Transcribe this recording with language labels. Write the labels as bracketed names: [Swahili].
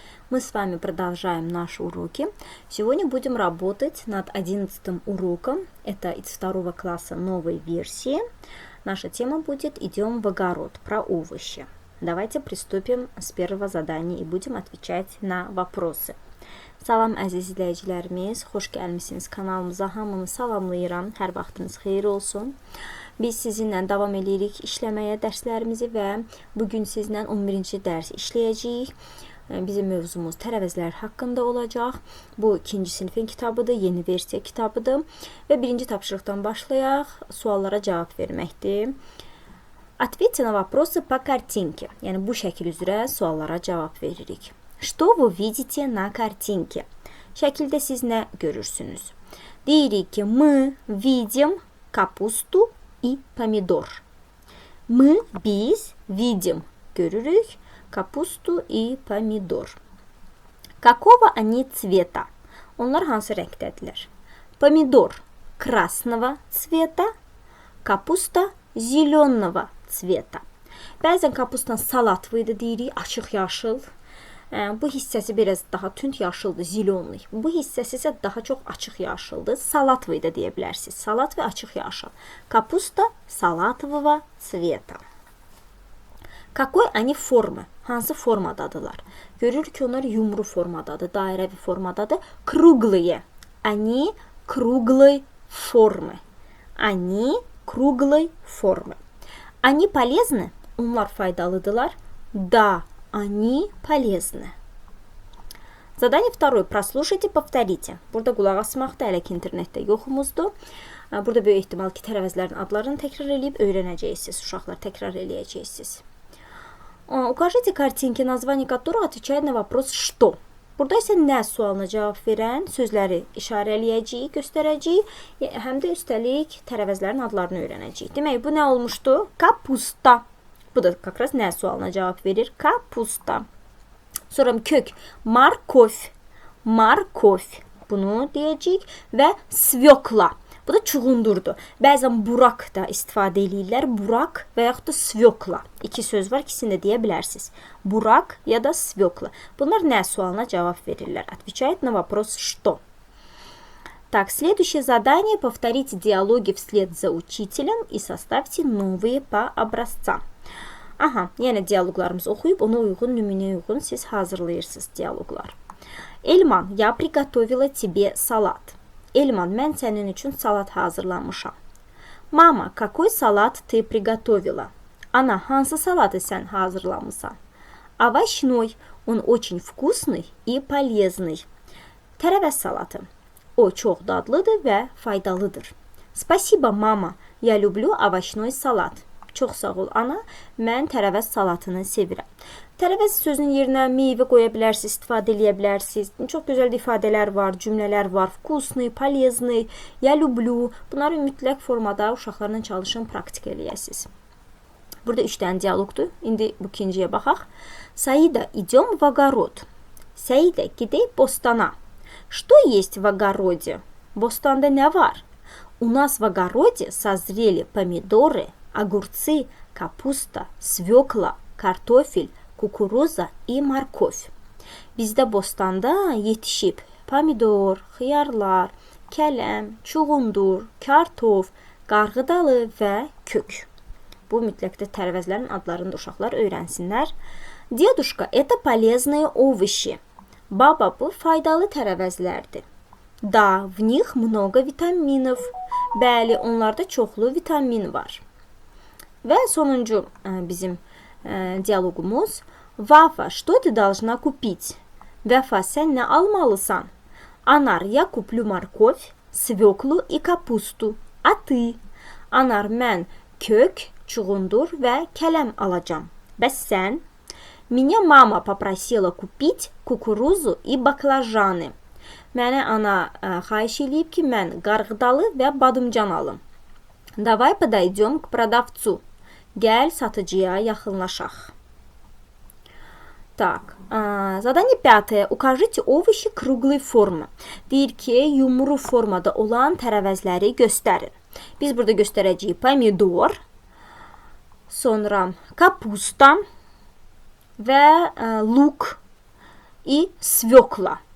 [Russian] Мы с вами продолжаем наши уроки. Сегодня будем работать над 11 уроком. Это из 2 класса новой версии. Наша тема будет «Идем в огород», про овощи. Давайте приступим с первого задания и будем отвечать на вопросы. [Azerbaijani] Salam əziz izləyicilərimiz, xoş gəlmisiniz kanalımıza. Hamını salamlayıram. Hər vaxtınız xeyir olsun. Biz sizinlə davam edirik işləməyə dərslərimizi və bugün sizlə 11-ci dərs işləyəcəyik. Bizim mövzumuz tərəvəzlər haqqında olacaq. Bu 2-ci sinifin kitabıdır, yeni versiya kitabıdır və birinci tapşırıqdan başlayaq. Suallara cavab verməkdir. [Russian] Ответьте на вопросы по картинке. [Azerbaijani] Yəni bu şəkil üzrə suallara cavab veririk. [Russian] Что вы видите на картинке? [Azerbaijani] Şəkildə siz nə görürsünüz? Deyirik ki, [Russian] мы видим капусту и помидор. Biz видим, [Azerbaijani] görürük, [Russian] капусту и помидор. Какого они цвета? [Azerbaijani] Onlar hansı rəngdədirlər? [Russian] Помидор красного цвета, капуста зеленого цвета. [Azerbaijani] Bəzən kapustan salatvıydı deyirik, açıq yaşıl. Bu hissəsi biraz daha tünd yaşıldır, zilonlu. Bu hissəsi isə daha çox açıq yaşıldır. Salatvı da deyə bilərsiniz. Salat və açıq yaşıl. [Russian] Kapusta салатового цвета. Какой они формы? [Azerbaijani] Hansı formadadılar? Görürük ki, onlar yumru formadadır, dairəvi formadadır. [Russian] Круглые. Они круглой формы. Они круглой формы. Они полезны? [Azerbaijani] Onlar faydalıdırlar. [Russian] Да. Они полезны. Задание второе. Прослушайте, повторите. [Azerbaijani] Burada qulaq asmaq da hələ ki internetdə yoxumuzdur. Burada böyük ehtimal ki, tərəvəzlərin adlarını təkrar edib öyrənəcəksiniz. Uşaqlar təkrar eləyəcəksiniz. [Russian] Укажите картинки, название которых отвечает на вопрос «что». [Azerbaijani] Burada isə nə sualına cavab verən sözləri işarələyəcəyik, göstərəcəyik. Həm də üstəlik tərəvəzlərin adlarını öyrənəcəyik. Demək, bu nə olmuşdu? Kapusta. Bu da kakras nə sualına cavab verir? Kapusta. Sonra kök. Markov. Markov. Bunu deyəcəyik. Və svekla. Bu da çuğundurdur. Bəzən burak da istifadə edirlər. Burak və yaxud da svekla. İki söz var, ikisini də deyə bilərsiniz. Burak ya da svekla. Bunlar nə sualına cavab verirlər? [Russian] Отвечает на вопрос «что». Так, следующее задание. Повторите диалоги вслед за учителем и составьте новые по образцам. [Azerbaijani] Aha, yəni dialoqlarımızı oxuyub, ona uyğun, nümunəyə uyğun siz hazırlayırsınız dialoqlar. [Russian] Elman, я приготовила тебе салат. [Azerbaijani] Elman, mən sənin üçün salat hazırlamışam. [Russian] Mama, какой салат ты приготовила? [Azerbaijani] Ana, hansı salatı sən hazırlamısan? [Russian] Овощной, он очень вкусный и полезный. [Azerbaijani] Tərəvəz salatı. O çox dadlıdır və faydalıdır. [Russian] Спасибо, mama, я люблю овощной салат. [Azerbaijani] Çox sağ ol, ana. Mən tərəvəz salatını sevirəm. Tərəvəz sözünün yerinə meyvə qoya bilərsiniz, istifadə edə bilərsiniz. Çox gözəl ifadələr var, cümlələr var. [Russian] Вкусный, полезный, я люблю. [Azerbaijani] Bunları mütləq formada uşaqlarla çalışın, praktik eləyəsiniz. Burada 3 dənə dialoqdur. İndi bu ikinciyə baxaq. [Russian] Saida, идем в огород. [Azerbaijani] Saida, gedək bostana. [Russian] Что есть в огороде? [Azerbaijani] Bostanda nə var? [Russian] У нас в огороде созрели помидоры, огурцы, капуста, свекла, картофель, kukuruza и морковь. [Azerbaijani] Bizdə bostanda yetişib pomidor, xiyarlar, kələm, çuğundur, kartof, qarğıdalı və kök. Bu mütləqdə tərəvəzlərin adlarını da uşaqlar öyrənsinlər. [Russian] Дедушка, это полезные овощи. [Azerbaijani] Baba, bu faydalı tərəvəzlərdir. [Russian] Да, в них много витаминов. [Azerbaijani] Bəli, onlarda çoxlu vitamin var. Və sonuncu bizim dialoqumuz. [Russian] Вафа, что ты должна купить? [Azerbaijani] Vəfa, sən nə almalısan? [Russian] Anar, я куплю морковь, свеклу и капусту. А ты? [Azerbaijani] Anar, mən kök, çuğundur və kələm alacağım. Bəs sən? [Russian] Меня мама попросила купить кукурузу и баклажаны. [Azerbaijani] Mənə ana xahiş eləyib ki, mən qarğıdalı və badımcan alım. [Russian] Давай подойдем к продавцу. [Azerbaijani] Gəl satıcıya yaxınlaşaq. [Russian] Так, задание 5. Укажите овощи круглой формы. [Azerbaijani] Deyir ki, yumru formada olan tərəvəzləri göstərin. Biz burada göstərəcəyik pomidor, sonra kapusta və [Russian] luk i svekla.